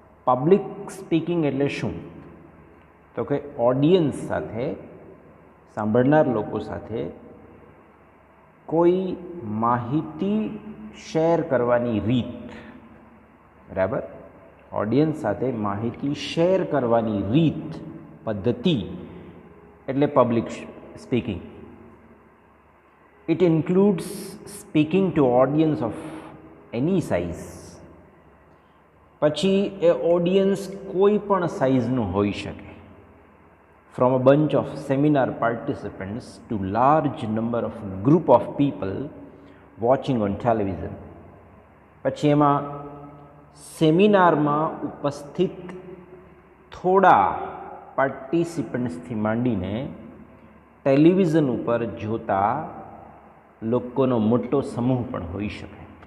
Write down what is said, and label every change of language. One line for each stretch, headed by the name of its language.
Gujarati: Public speaking એટલે શું? તો કે ઓડિયન્સ સાથે, સાંભળનાર લોકો સાથે કોઈ માહિતી શેર કરવાની રીત, બરાબર? ઓડિયન્સ સાથે માહિતી શેર કરવાની રીત, પદ્ધતિ એટલે public speaking.
English: It includes speaking to audience of any size.
Gujarati: પછી એ ઓડિયન્સ કોઈ પણ સાઇઝનું હોઈ શકે,
English: from a bunch of seminar participants to large number of group of people watching on television.
Gujarati: પછી એમાં સેમિનારમાં ઉપસ્થિત થોડા પાર્ટિસિપન્ટ્સથી માંડીને ટેલિવિઝન ઉપર જોતા લોકોનો મોટો સમૂહ પણ હોઈ શકે.